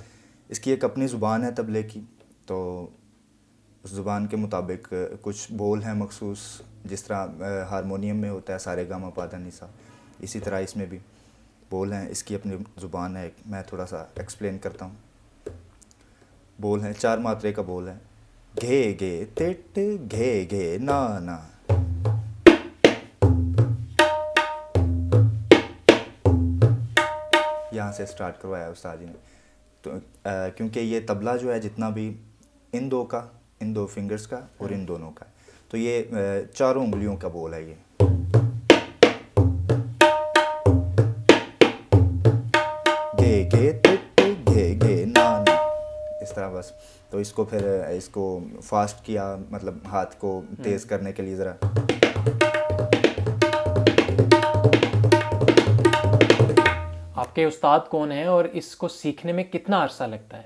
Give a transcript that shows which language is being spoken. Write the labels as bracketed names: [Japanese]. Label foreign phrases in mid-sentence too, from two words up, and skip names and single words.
[Hindi] इसकी एक अपनी ज़ुबान है तबले की, तो उस ज़ुबान के मुताबिक कुछ बोल हैं मखसूस, जिस तरह हारमोनियम में होता है सारे गामा पादा निसा, इसी तरह इसमें भी बोल हैं। इसकी अपनी ज़ुबान है, मैं थोड़ा सा एक्सप्लेन करता हूँ। बोल हैं, 4 मात्रे का बोल है। घे घे तिट घे घे ना ना। यहाँ से स्टार्ट करवाया उस्ताद जी ने। तो क्योंकि ये तबला जो है जितना भी इन दो फिंगर्स का और इन दोनों का, तो ये चारों उंगलियों का बोल है ये। घे घे तिट घे घे ना ना, इस तरह बस। तो इसको फिर इसको फास्ट किया, मतलब हाथ को तेज़ करने के लिए ज़रा। आपके उस्ताद कौन हैं और इसको सीखने में कितना अरसा लगता है?